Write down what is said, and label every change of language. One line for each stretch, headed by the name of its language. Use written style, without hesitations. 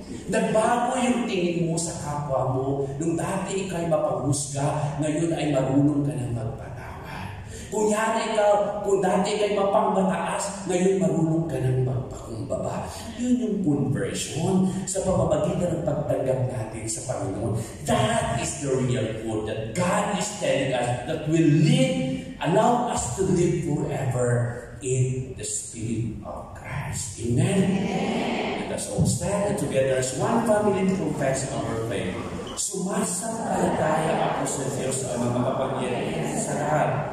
Filipino: Nagbago yung tingin mo sa kapwa mo. Nung dati ikay mapanghusga, ngayon ay marunong ka ng magpatawad. Kung dati ikay mapangbataas, ngayon marunong ka ng magpakumbaba. Yun yung conversion sa pamamagitan ng pagtanggap natin sa Panginoon.
English: That is the real food that God is telling us that will allow us to live forever in the Spirit of Christ. Amen? Let us all stand and together as one family to confess our faith.
Filipino: Sumasampalataya ako sa Diyos ang mga makapangyarihan sa lahat.